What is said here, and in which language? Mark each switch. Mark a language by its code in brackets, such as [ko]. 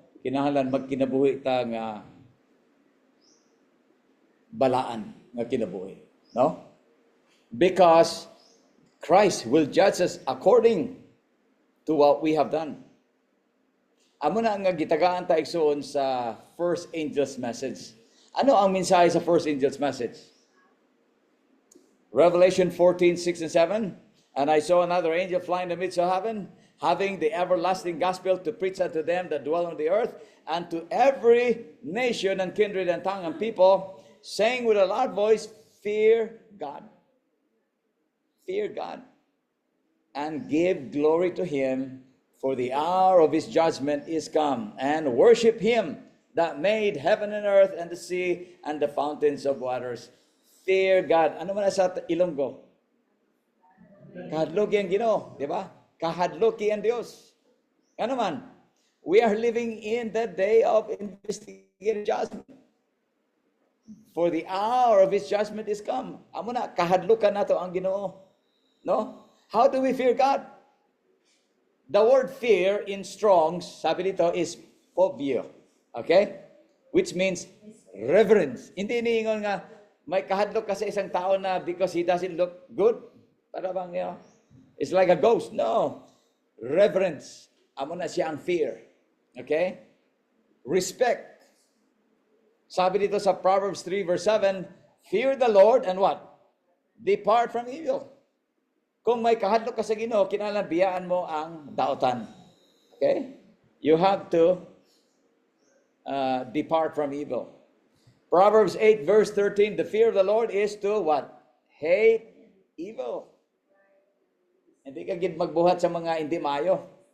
[hil] Kinahanglan magkinabuhi ta nga balaan nga kinabuhi, no? [en] Because Christ will judge us according to what we have done. [hil] Amo na nga gitagaan ta igsoon sa [en] first angel's message. [hil] Ano ang mensahe sa [en] first angel's message? Revelation 14:6 and 7. And I saw another angel flying in the midst of heaven, having the everlasting gospel to preach unto them that dwell on the earth, and to every nation and kindred and tongue and people, saying with a loud voice, fear God. Fear God. And give glory to him, for the hour of his judgment is come, and worship him that made heaven and earth and the sea and the fountains of waters. Fear God. [hil] Ano man sa Ilonggo? Kahadloki ang Ginoo, di ba? Kahadloki ang Diyos. Ano man? [en] We are living in the day of investigative judgment. For the hour of his judgment is come. [hil] Amo na, kahadlukan nato ang Ginoo. [en] No? How do we fear God? The word fear in Strong's, [tl] sabi dito, [en] is phobia. Okay? Which means reverence. [hil] Hindi niingon nga, may kahadlok ka sa isang tao na [en] because he doesn't look good. [tl] Para bang, [en] it's like a ghost. No. Reverence. [hil] Amo na siya ang fear. Okay? [en] Respect. [tl] Sabi dito sa [en] Proverbs 3 verse 7, fear the Lord and what? Depart from evil. [hil] Kung may kahadlok ka sa Ginoo, kinahanglan biyaan mo ang daotan. Okay? [en] You have to depart from evil. Proverbs 8 verse 13, the fear of the Lord is to what? Hate evil. [hil] Hindi ka gid magbuhat sa mga hindi maayo.